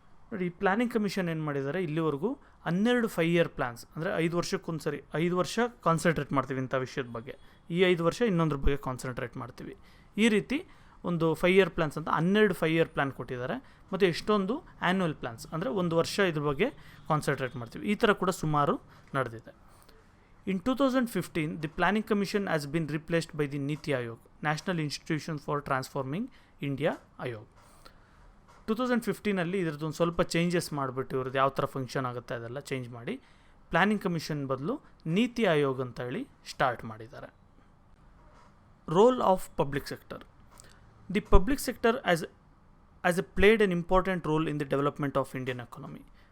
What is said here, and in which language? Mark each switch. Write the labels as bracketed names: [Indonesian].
[Kannada] ನೋಡಿ, ಈ planning commission ಏನು ಮಾಡಿದ್ದಾರೆ, ಇಲ್ಲಿವರೆಗೂ 12 5-year plans, ಅಂದರೆ 5 ವರ್ಷಕ್ಕೊಂದ್ಸರಿ 5 ವರ್ಷ ಕಾನ್ಸಂಟ್ರೇಟ್ ಮಾಡ್ತೀವಿ ಇಂಥ ವಿಷಯದ ಬಗ್ಗೆ, ಈ 5 ವರ್ಷ ಇನ್ನೊಂದ್ರ ಬಗ್ಗೆ ಕಾನ್ಸಂಟ್ರೇಟ್ ಮಾಡ್ತೀವಿ. ಈ ರೀತಿ ಒಂದು 5-year plans ಅಂತ 12 5-year plan ಕೊಟ್ಟಿದ್ದಾರೆ. ಮತ್ತು ಎಷ್ಟೊಂದು ಆ್ಯನ್ಯುವಲ್ ಪ್ಲ್ಯಾನ್ಸ್, ಅಂದರೆ ಒಂದು ವರ್ಷ ಇದ್ರ ಬಗ್ಗೆ ಕಾನ್ಸಂಟ್ರೇಟ್ ಮಾಡ್ತೀವಿ. ಈ ಥರ ಕೂಡ ಸುಮಾರು ನಡೆದಿದೆ. [English] In 2015, the Planning Commission has been replaced by the Niti Aayog, National Institution for Transforming India Ayog. [Kannada] 2015 ಇದರದ್ದೊಂದು ಸ್ವಲ್ಪ ಚೇಂಜಸ್ ಮಾಡಿಬಿಟ್ಟು ಇವ್ರದ್ದು ಯಾವ ಥರ ಫಂಕ್ಷನ್ ಆಗುತ್ತೆ ಅದೆಲ್ಲ ಚೇಂಜ್ ಮಾಡಿ ಪ್ಲ್ಯಾನಿಂಗ್ ಕಮಿಷನ್ ಬದಲು ನೀತಿ ಆಯೋಗ್ ಅಂತ ಹೇಳಿ ಸ್ಟಾರ್ಟ್ ಮಾಡಿದ್ದಾರೆ. [English] Role of public sector. The public sector as A played N important role in the development of Indian economy.